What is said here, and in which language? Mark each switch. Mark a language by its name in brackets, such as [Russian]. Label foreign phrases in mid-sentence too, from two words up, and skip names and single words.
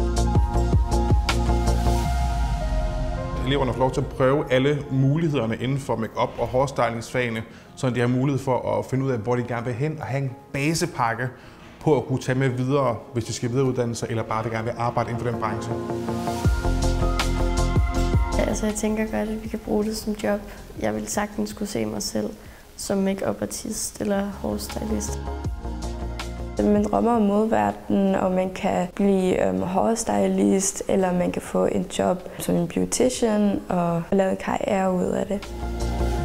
[Danish] Eleverne får lov til at prøve alle mulighederne inden for make-up og hårstylingsfagene, så de har mulighed for at finde ud af, hvor de gerne vil hen og have en basepakke på at kunne tage med videre, hvis de skal videreuddanne sig, eller bare gerne vil arbejde inden for den branche. Altså, jeg tænker godt, at vi kan bruge det som job. Jeg vil sagtens kunne se mig selv som make-up-artist eller hårstylist. Man drømmer om modeverdenen, og man kan blive hårstylist, eller man kan få en job som en beautician og lave en karriere ud af det.